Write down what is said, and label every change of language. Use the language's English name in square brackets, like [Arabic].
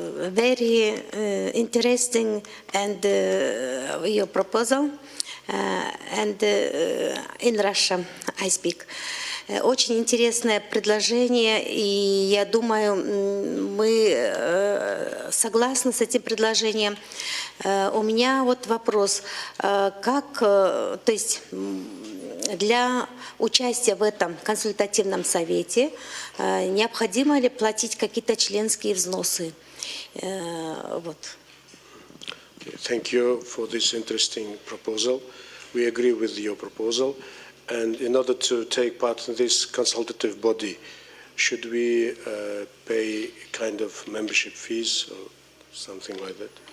[English] Very interesting and your proposal. And in Russia I speak. [Russian] Очень интересное предложение, и я думаю, мы согласны с этим предложением. У меня вот вопрос, как, то есть для участия в этом консультативном совете необходимо ли платить какие-то членские взносы? Вот. [English] Thank you for this interesting proposal. We agree with your proposal. And in order to take part in this consultative body, should we pay kind of membership fees or something like that?